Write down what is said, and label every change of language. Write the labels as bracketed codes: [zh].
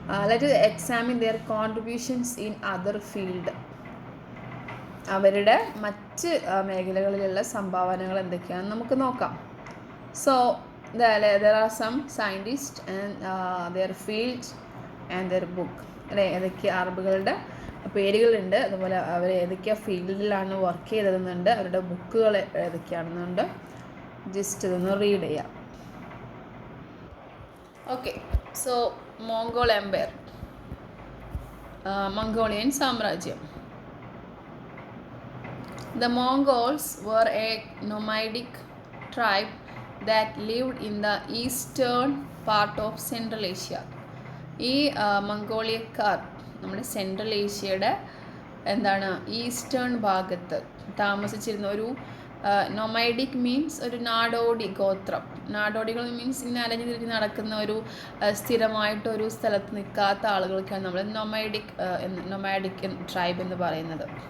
[en] Let us examine their contributions in other field. [ml] അവരുടെ മറ്റ് മേഖലകളിലുള്ള സംഭാവനകൾ എന്തൊക്കെയാണെന്ന് നമുക്ക് നോക്കാം. [en] So there are some scientists and their field and their book. [ml] അല്ലേ, ഏതൊക്കെ അറബുകളുടെ പേരുകളുണ്ട്, അതുപോലെ അവർ ഏതൊക്കെ ഫീൽഡിലാണ് വർക്ക് ചെയ്തതെന്നുണ്ട്, അവരുടെ ബുക്കുകൾ ഏതൊക്കെയാണെന്നുണ്ട്. ജസ്റ്റ് ഇതൊന്ന് റീഡ് ചെയ്യാം. ഓക്കെ, സോ മോംഗോൾ എംപയർ, മംഗോളിയൻ സാമ്രാജ്യം. [en] The Mongols were a nomadic tribe that lived in the eastern part of Central Asia. [ml] ഈ മംഗോളിയക്കാർ നമ്മുടെ സെൻട്രൽ ഏഷ്യയുടെ എന്താണ് ഈസ്റ്റേൺ ഭാഗത്ത് താമസിച്ചിരുന്ന ഒരു നൊമൈഡിക് മീൻസ് ഒരു നാടോടി ഗോത്രം. നാടോടികൾ മീൻസ് ഇങ്ങനെ അലഞ്ഞു തിരിഞ്ഞ് നടക്കുന്ന ഒരു സ്ഥിരമായിട്ടൊരു സ്ഥലത്ത് നിൽക്കാത്ത ആളുകൾക്കാണ് നമ്മൾ നൊമാഡിക് ട്രൈബ് എന്ന് പറയുന്നത്.